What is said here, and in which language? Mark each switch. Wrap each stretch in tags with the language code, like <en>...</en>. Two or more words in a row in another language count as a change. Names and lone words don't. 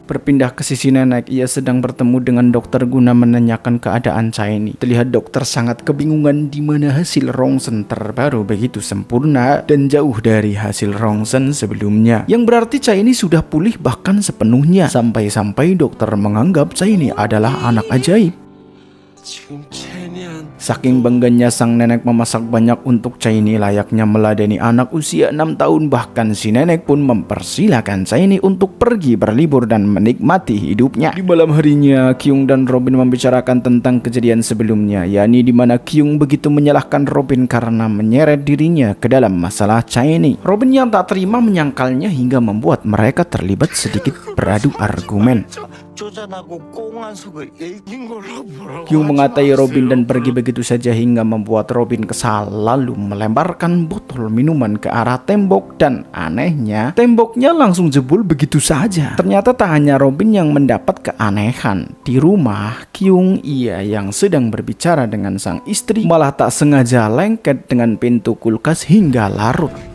<id>Berpindah ke sisi nenek, ia sedang bertemu dengan dokter guna menanyakan keadaan Chaini. Terlihat dokter sangat kebingungan di mana hasil rongsen terbaru begitu sempurna dan jauh dari hasil rongsen sebelumnya. Yang berarti Chaini sudah pulih bahkan sepenuhnya. Sampai-sampai dokter menganggap Chaini adalah anak ajaib.</id> <ko>지금 체니한</ko> <id>Saking bangganya sang nenek memasak banyak untuk Chaini layaknya meladeni anak usia 6 tahun. Bahkan si nenek pun mempersilahkan Chaini untuk pergi berlibur dan menikmati hidupnya. Di malam harinya, Kyung dan Robin membicarakan tentang kejadian sebelumnya, yakni di mana Kyung begitu menyalahkan Robin karena menyeret dirinya ke dalam masalah Chaini. Robin yang tak terima menyangkalnya hingga membuat mereka terlibat sedikit beradu argumen.</id> <ko>쪼잔하고 꽁한 속을 읽힌 걸로 뭐라고</ko> <id>Kyung</id> <ko>하지</ko> <id>mengatai</id> <ko>마세요.</ko> <id>Robin dan pergi begitu saja hingga membuat Robin kesal, lalu melemparkan botol minuman ke arah tembok dan anehnya temboknya langsung jebol begitu saja. Ternyata tak hanya Robin yang mendapat keanehan. Di rumah, Kyung ia yang sedang berbicara dengan sang istri malah tak sengaja lengket dengan pintu kulkas hingga larut.</id>